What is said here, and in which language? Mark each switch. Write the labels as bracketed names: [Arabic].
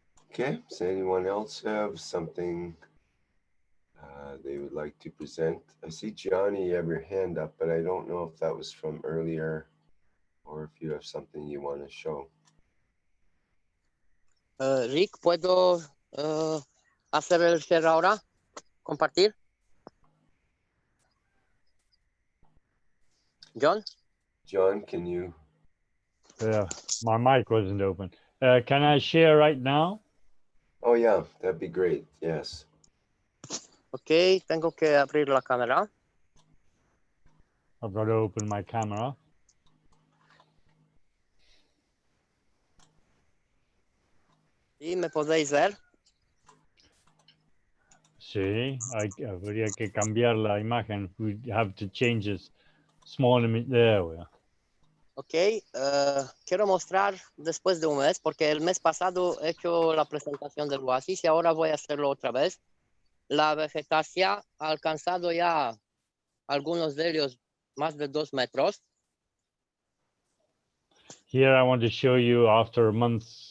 [English] Okay, does anyone else have something they would like to present? I see Johnny, you have your hand up, but I don't know if that was from earlier or if you have something you want to show. [Spanish] Rick, ¿puedo hacer el share ahora? ¿Compartir? [English] John? John, can you? Yeah, my mic wasn't open. Can I share right now? Oh yeah, that'd be great. Yes. [Spanish] Ok, tengo que abrir la cámara. [English] I've got to open my camera. [Spanish] ¿Y me podéis ver? Sí, habría que cambiar la imagen. [English] We have to change it. Small image. There we are. [Spanish] Ok, quiero mostrar después de un mes, porque el mes pasado he hecho la presentación del oasis y ahora voy a hacerlo otra vez. La vegetación ha alcanzado ya algunos de ellos más de 2 metros. [English] Here I want to show you after a month.